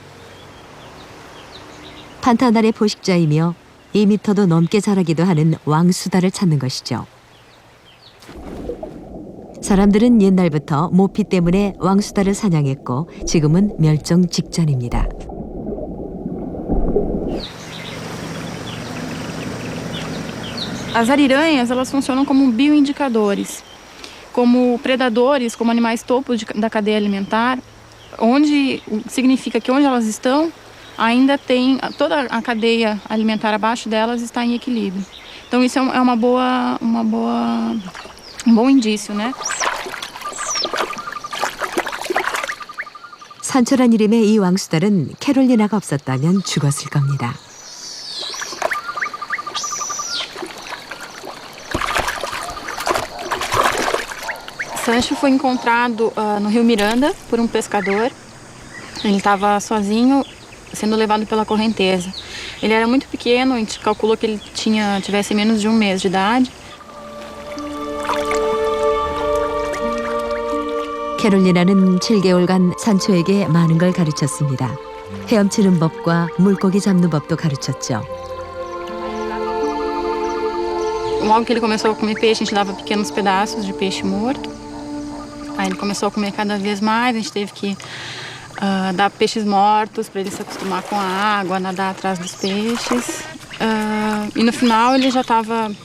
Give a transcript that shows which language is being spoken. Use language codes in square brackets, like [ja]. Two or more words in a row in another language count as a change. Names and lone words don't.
[ko] 판타날의 포식자이며 2미터도 넘게 자라기도 하는 왕수다를 찾는 것이죠. 사람들은 옛날부터 모피 때문에 왕수다를 사냥했고 지금은 멸종 직전입니다. [pt] As ariranhas, elas funcionam como bioindicadores, como predadores, como animais topo da cadeia alimentar, onde significa que onde elas estão ainda tem toda a cadeia alimentar abaixo delas está em equilíbrio. Então isso é um bom indício, né? [ko] 산초란 이름의 이 왕수달은 캐롤리나가 없었다면 죽었을 겁니다. [pt] Sancho foi encontrado no Rio Miranda por um pescador. Ele estava sozinho, sendo levado pela correnteza. Ele era muito pequeno, a gente calculou que ele tivesse menos de um mês de idade. [ko] 캐롤리나는 7개월간 산초에게 많은 걸 가르쳤습니다. 헤엄치는 법과 물고기 잡는 법도 가르쳤죠. [pt] Logo que ele começou a comer peixe, a gente dava pequenos pedaços de peixe morto. Aí ele começou a comer cada vez mais, a gente teve que dar peixes mortos para ele se acostumar com a água, nadar atrás dos peixes. E no final ele já estava...